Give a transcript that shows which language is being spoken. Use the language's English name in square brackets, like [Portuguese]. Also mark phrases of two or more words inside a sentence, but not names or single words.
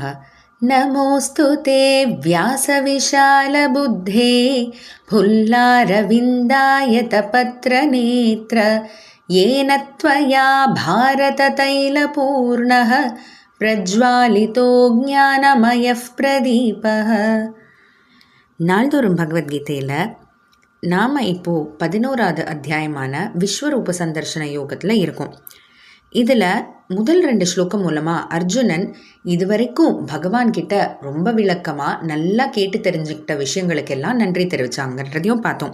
[Sanskrit] नमोऽस्तु ते व्यासविशालबुद्धे फुल्लारविन्दायतपत्रनेत्र येन त्वया भारततैलपूर्णः प्रज्वालितो ज्ञानमयः प्रदीपः। [Tamil] நாள்தோறும் பகவத்கீதையில் நாம் இப்போது 11வது அத்தியாயமான விஸ்வரூப சந்தர்ஷன யோகத்தில் இருக்கோம். இதில் முதல் 2 ஸ்லோகம் மூலமாக அர்ஜுனன் இதுவரைக்கும் பகவான்கிட்ட ரொம்ப விளக்கமாக நல்லா கேட்டு தெரிஞ்சுக்கிட்ட விஷயங்களுக்கெல்லாம் நன்றி தெரிவித்தாங்கன்றதையும் பார்த்தோம்.